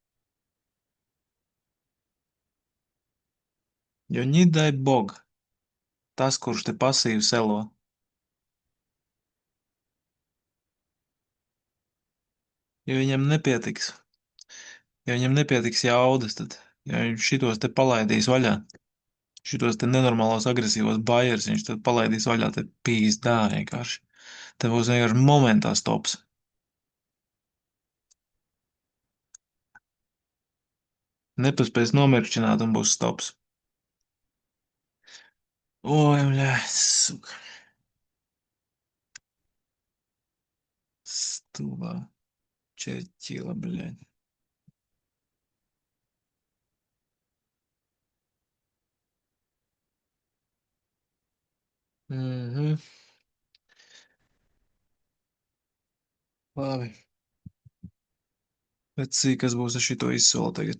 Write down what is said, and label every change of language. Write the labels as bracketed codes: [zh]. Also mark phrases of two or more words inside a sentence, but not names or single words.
[lv] Jo [ru] ни дай бог, [lv] tas, kurš te pasīvi selo, ja viņam nepietiks, ja viņam nepietiks jaudas, tad, ja viņš šitos te palaidīs vaļā, šitos te nenormālos agresīvos baiers, viņš tad palaidīs vaļā, te pīzdā vienkārši. Te būs vienkārši momentā stops. Nepaspēs nomirkšķināt un būs stops. [ru] Ой, блядь, сука. Стула. Чертила, блядь. Mhm. [lv] Labi. Bet cik, kas būs ar šito izsoli tagad?